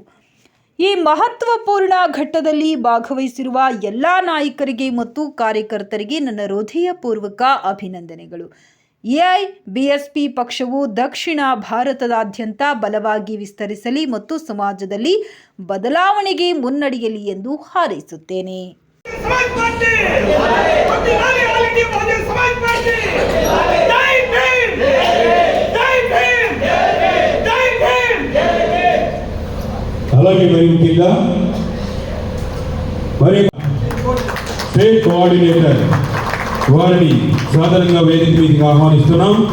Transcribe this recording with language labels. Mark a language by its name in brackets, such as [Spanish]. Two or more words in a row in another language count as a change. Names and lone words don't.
[Kannada] ಈ ಮಹತ್ವಪೂರ್ಣ ಘಟ್ಟದಲ್ಲಿ ಭಾಗವಹಿಸಿರುವ ಎಲ್ಲ ನಾಯಕರಿಗೆ ಮತ್ತು ಕಾರ್ಯಕರ್ತರಿಗೆ ನನ್ನ ಹೃದಯಪೂರ್ವಕ ಅಭಿನಂದನೆಗಳು. ಎಐಬಿಎಸ್ಪಿ ಪಕ್ಷವು ದಕ್ಷಿಣ ಭಾರತದಾದ್ಯಂತ ಬಲವಾಗಿ ವಿಸ್ತರಿಸಲಿ ಮತ್ತು ಸಮಾಜದಲ್ಲಿ ಬದಲಾವಣೆಗೆ ಮುನ್ನಡೆಯಲಿ ಎಂದು ಹಾರೈಸುತ್ತೇನೆ. [Telugu] అలాగే మరి [English] state coordinator [Telugu] వారిని సాధారణంగా వేదిక మీదకి ఆహ్వానిస్తున్నాం.